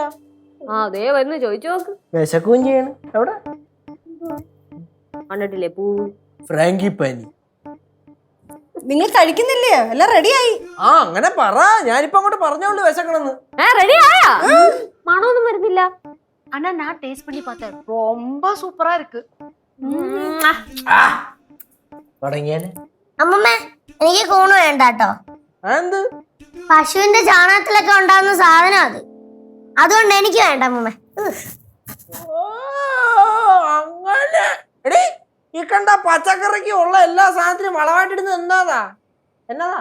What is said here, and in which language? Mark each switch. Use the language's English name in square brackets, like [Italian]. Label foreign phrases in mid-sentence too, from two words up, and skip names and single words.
[Malayalam] അതേ വന്ന് ചോദിച്ചു നോക്ക്. വിശക്കുകയും ചെയ്യണം. എവിടെ കണ്ടിട്ടില്ലേ പൂ ഫ്രാങ്കിപ്പനി? നിങ്ങൾ കഴിക്കുന്നില്ലേ? എല്ലാം റെഡിയായി. അങ്ങനെ പറ. ഞാനിപ്പോ അങ്ങോട്ട് പറഞ്ഞോളൂ വിശക്കണെന്ന്. റെഡി ആയാ? മണമൊന്നും വരുന്നില്ല. [Tamil] ஆனா நான் டேஸ்ட் பண்ணி பார்த்தேன், ரொம்ப சூப்பரா இருக்கு. [Malayalam] തുടങ്ങിയാലേ? അമ്മമ്മ, എനിക്ക് കൂണ് വേണ്ട കേട്ടോ. എന്ത്? പശുവിന്റെ ചാണകത്തിലൊക്കെ ഉണ്ടാകുന്ന സാധനം അത്. അതുകൊണ്ട് എനിക്ക് വേണ്ട അമ്മമ്മ. അങ്ങനെ എടീ, ഈ കണ്ട പച്ചക്കറിക്ക് ഉള്ള എല്ലാ സാധനത്തിനും വളമായിട്ടിടുന്നത് എന്നതാ?